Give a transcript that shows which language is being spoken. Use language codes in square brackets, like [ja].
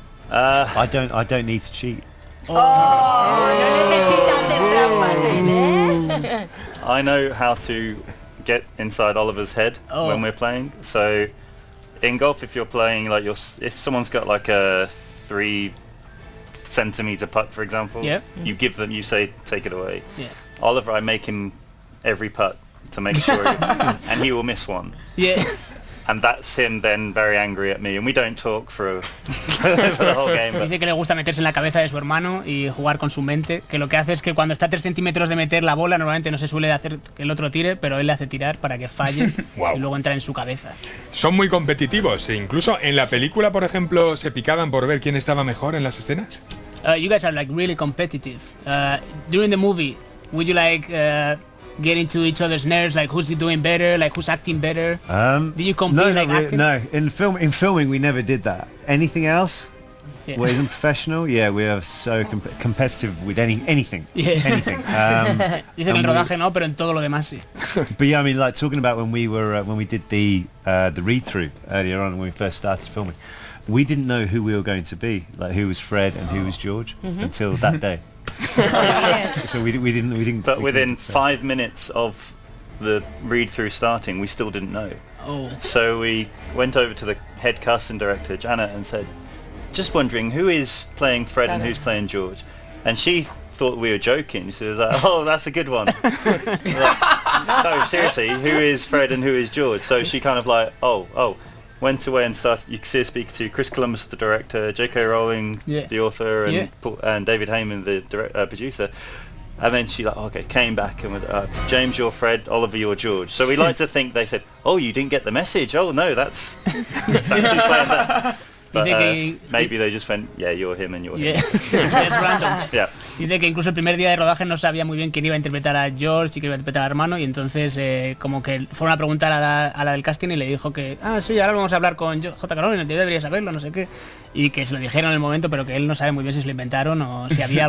[en] I don't need to cheat. [es] Oh, no necesita hacer trampas, ¿eh? [en] I know how to get inside Oliver's head Oh. when we're playing. So in golf, if you're playing like if someone's got like a 3 centimeter putt, for example, Yeah. you give them, you say, take it away. Yeah. Oliver, I make him every putt to make sure, and he will miss one. Yeah. And that's him then very angry at me, and we don't talk for the whole game. But [es] Dice que le gusta meterse en la cabeza de su hermano y jugar con su mente, que lo que hace es que cuando está a 3 centímetros de meter la bola, normalmente no se suele hacer que el otro tire, pero él le hace tirar para que falle Guau. y luego entrar en su cabeza. Son muy competitivos. E incluso en la película, por ejemplo, se picaban por ver quién estaba mejor en las escenas. [en] You guys are like really competitive. During the movie, would you like get into each other's nerves, like who's doing better, like who's acting better? Did you compete like acting? No. In filming, we never did that. Anything else? Yeah. Well, in professional, yeah, we are so competitive with anything. Yeah. Anything. [es] Dice que en rodaje no, pero en todo lo demás sí. [en] But yeah, I mean, like talking about when we did the read through earlier on when we first started filming, we didn't know who we were going to be, like who was Fred and who was George until that day. So we didn't. But we within couldn't- 5 minutes of the read-through starting, we still didn't know. Oh. So we went over to the head casting director, Janet, and said, just wondering who is playing Fred and who's playing George. And she thought we were joking. She was like, oh, that's a good one. Like, no, seriously, who is Fred and who is George? So she kind of like, oh. Went away and started, you could see her speak to Chris Columbus, the director, J.K. Rowling, Yeah. the author, and, Yeah. and David Heyman, the producer. And then she like, okay, came back and was, James, you're Fred, Oliver, you're George. So we like to think they said, oh, you didn't get the message. Oh no, that's who's playing that. But [es] Dice que- [en] maybe they just went, yeah, you're him and you're Yeah. him. [es] Es random. [en] Yeah. [es] Dice que incluso el primer día de rodaje no sabía muy bien quién iba a interpretar a George y quién iba a interpretar al hermano, y entonces como que fueron a preguntar a la del casting y le dijo que sí, ahora vamos a hablar con J.K. Rowling, tú deberías saberlo, no sé qué, y que se lo dijeron en el momento, pero que él no sabe muy bien si se lo inventaron o si había